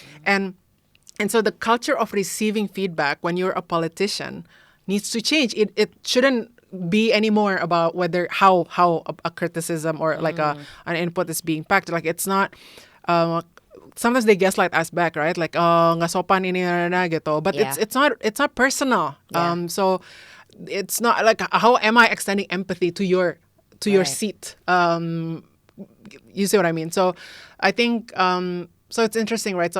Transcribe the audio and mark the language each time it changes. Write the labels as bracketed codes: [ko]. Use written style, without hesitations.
[en] And so the culture of receiving feedback when you're a politician needs to change. It shouldn't be anymore about whether how a criticism or like an input is being packed. Like it's not. Sometimes they gaslight us back, right? [id] Like oh nggak sopan ini gitu. [en] But it's not personal. So it's not like how am I extending empathy to your seat? You see what I mean? So I think. So it's interesting, right?